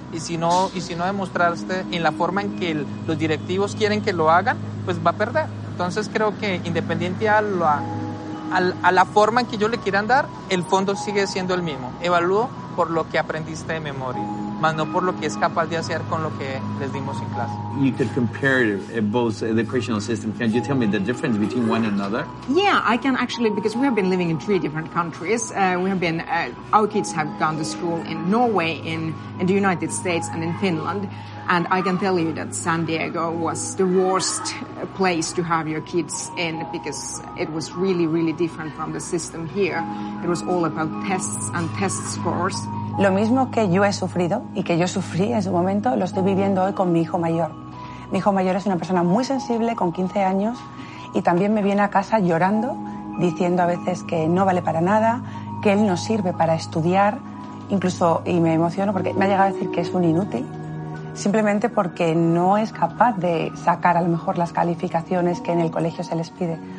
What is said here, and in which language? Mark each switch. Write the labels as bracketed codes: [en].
[es] Y si no demostraste en la forma en que los directivos quieren que lo hagan, pues va a perder. Entonces creo que independiente a la forma en que yo le quieran dar, el fondo sigue siendo el mismo. Evalúo por lo que aprendiste de memoria, más no por lo que es capaz de hacer con lo que les dimos en clase. [en] You could compare both educational systems. Can you tell me the difference between one another? Yeah, I can actually, because we have been living in three different countries. We have been, our kids have gone to school in Norway, in the United States, and in Finland. And I can tell you that San Diego was the worst place to have your kids in because it was really, really different from the system here. It was all about tests and test scores. [es] Lo mismo que yo he sufrido y que yo sufrí en su momento, lo estoy viviendo hoy con mi hijo mayor. Mi hijo mayor es una persona muy sensible, con 15 años, y también me viene a casa llorando, diciendo a veces que no vale para nada, que él no sirve para estudiar, incluso, y me emociono porque me ha llegado a decir que es un inútil, simplemente porque no es capaz de sacar a lo mejor las calificaciones que en el colegio se les pide.